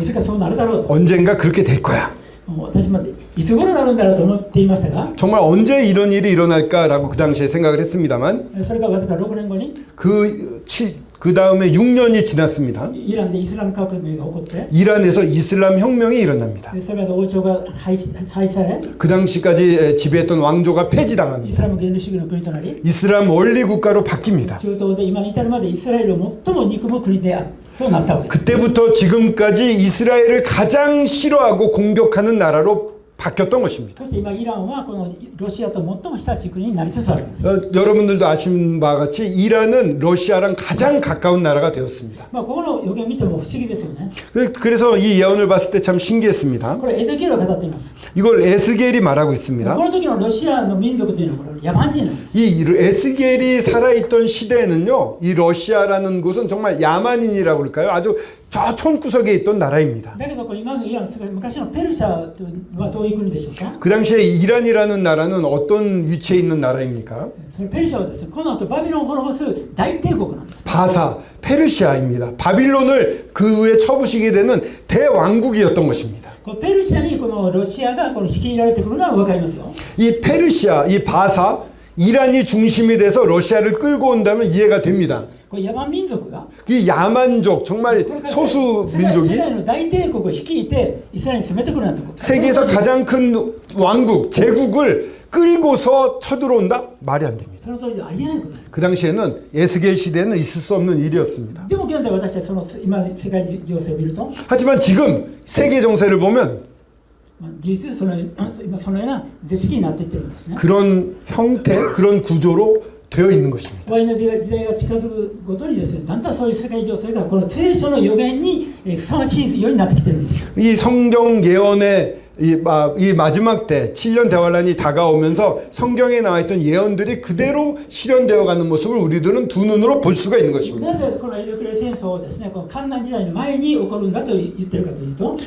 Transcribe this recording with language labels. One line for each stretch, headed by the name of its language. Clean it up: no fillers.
Japanese: いつかそうなるだろうと。
Korean: 언젠가 그렇게 될 거야.
Japanese: 私もいつ頃なるんだろうと思っていましたが、
Korean: 정말 언제 이런 일이 일어날까라고 그 당시에 생각을 했습니다만
Japanese: それがわずか6年後に
Korean: 그 다음에 6년이 지났습니다.
Japanese: イランでイスラム革命が起こって、
Korean: 이란에서 이슬람 혁명이 일어납니다.
Japanese: それで王朝が廃止され、
Korean: 그 당시까지 지배했던 왕조가
Japanese: イス
Korean: 폐지당합니다.
Japanese: ラム原理主義の国となり、
Korean: 이슬람 원리 국가로 바뀝니다.
Japanese: 中東で今に至るまでイスラエルを最も憎む国であるとなったわけです。
Korean: 그때부터 지금까지 이스라엘을 가장 싫어하고 공격하는 나라로 바뀌었던 것입니다.
Japanese: そして今イランはこのロシアと最も親しい国になりつつあるんです。
Korean: 여러분들도 아시는 바와 같이 이란은 러시아랑 가장 가까운 나라가 되었습니다.
Japanese: ここの予言を見ても不思議ですよね。
Korean: 그래서 이 예언을 봤을 때 참 신기했습니다.
Japanese: これエゼキエルが語っています。
Korean: 이걸 에스겔이 말하고
Japanese: こ
Korean: 있습니다.
Japanese: の時のロシアの民族というのはこれ野蛮人なんです。
Korean: 이 에스겔이 살아있던 시대에는요, 이 러시아라는 곳은 정말 야만인이라고 그럴까요? 아주 저 촌구석에 있던 나라입니다.
Japanese: だけど今のイラン、昔のペルシャはどういう国でしょうか。
Korean: 그 당시에 이란이라는 나라는 어떤 위치에 있는 나라입니까?
Japanese: ペルシャはですね、この後バビロンを滅ぼす大帝国なんです。
Korean: 바사, 페르시아입니다. 바빌론을 그 후에 쳐부시게 되는 대왕국이었던 것입니다.
Japanese: このペルシャにこのロシアがこの率いられてくるのは分かりますよ。
Korean: 이 페르시아, 이 바사, 이란이 중심이 돼서 러시아를 끌고 온다면 이해가 됩니다.
Japanese: これ野蛮民族が
Korean: 이 야만족, 정말 소수
Japanese: 世
Korean: 민족이
Japanese: 界の大帝国を率いてイスラエルに攻めてくるなんてこと。
Korean: 세계에서 가장 큰 왕국, 제국을 끌고서 쳐들어온다? 말이 안 됩니다.
Japanese: その当時はありえないことです。
Korean: 그 당시에는 에스겔 시대에는 있을 수 없는 일이었습니다.
Japanese: でも現在私はその今の世界情勢を見ると、
Korean: 하지만 지금 세계 정세를 보면
Japanese: 事実今そのような図式になっていってるんですね。
Korean: 그런 형태, 그런 구조로 되어 있는 것입니다.
Japanese: 終わりの時代が近づくごとにですね、だんだんそういう世界情勢がこの聖書の予言にふさわしいようになってきてるんです。
Korean: 이 성경 예언의 이マ지막 때 7년 대환란이 다가오면서 성경에 나와 있던 예언들이 그대로 실현되어 가는 모습을 우리들은 두 눈으로 볼 수가 있는 것입니다.
Japanese: なぜこのエゼキエル戦争をですね、この観覧時代の前に起こるんだと言ってるかというと、